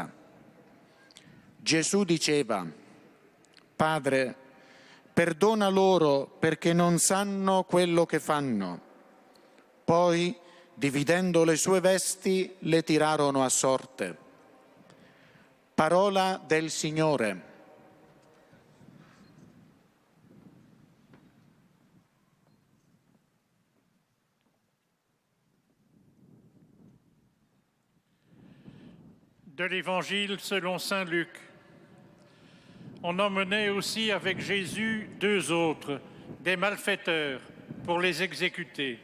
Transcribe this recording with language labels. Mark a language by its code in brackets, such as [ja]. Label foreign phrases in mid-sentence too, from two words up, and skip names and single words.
[it] Gesù diceva: Padre, perdona loro perché non sanno quello che fanno. Poi, dividendo le sue vesti, le tirarono a sorte. Parola del Signore. [fr] De l'Évangile selon saint Luc. On emmenait aussi avec Jésus deux autres, des malfaiteurs, pour les exécuter.